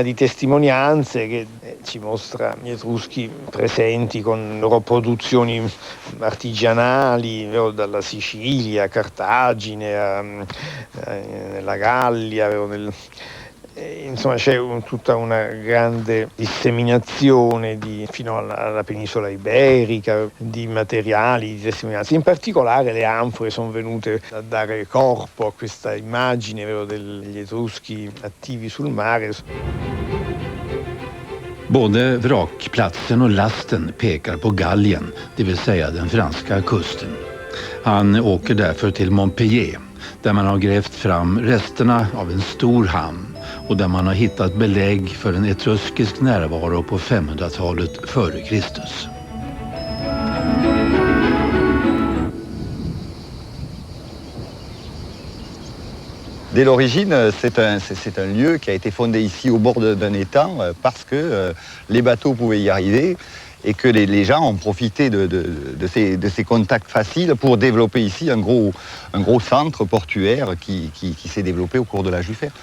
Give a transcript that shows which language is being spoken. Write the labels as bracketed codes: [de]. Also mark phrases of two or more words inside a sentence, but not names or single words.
[it] di testimonianze che ci mostra gli Etruschi presenti con loro produzioni artigianali, dalla Sicilia a Cartagine, nella Gallia, insomma c'è tutta una grande disseminazione fino alla penisola iberica di materiali, di testimonianze. In particolare le anfore sono venute a dare corpo a questa immagine degli Etruschi attivi sul mare. [sv] Både vrakplatsen och lasten pekar på Gallien, det vill säga den franska kusten. Han åker därför till Montpellier, där man har grävt fram resterna av en stor hamn och där man har hittat belägg för en etruskisk närvaro på 500-talet före Kristus. [fr] Dès l'origine, c'est un lieu qui a été fondé ici au bord d'un étang parce que les bateaux pouvaient y arriver et que les gens ont profité de ces contacts faciles pour développer ici un gros centre portuaire qui s'est développé au cours de l'âge du fer.